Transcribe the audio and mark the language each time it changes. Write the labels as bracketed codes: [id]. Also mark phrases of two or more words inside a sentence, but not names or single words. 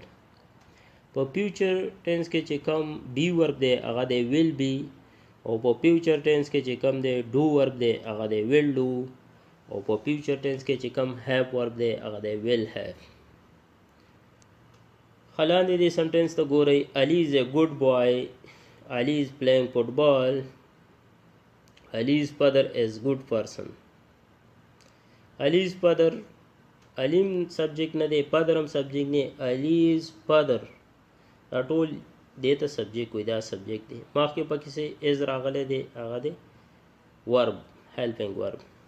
[ps] په [en] future tense [ps] کې چې کوم [en] be verb [ps] دی هغه دی [en] will be, [ps] او په [en] future tense [ps] کې چې کوم دی [en] do verb [ps] دی هغه دی [en] will do, [ps] او په [en] future tense [ps] کې چې کوم [en] have verb [ps] دی هغه دی [en] will have. [ps] خلاندې دې سنټنس ته ګورئ. [en] Ali is a good boy, Ali is playing football, Ali's father is good person. [ps] علیز فادر، علیم سبجیکٹ نه دی، فادر هم سبجیکٹ نه، علیز فادر دا ټول دې ته سبجیکٹ وي، دا سبجیکٹ دی. مخکې پکې څه از راغلی دی هغه دی ورب، [en] helping verb.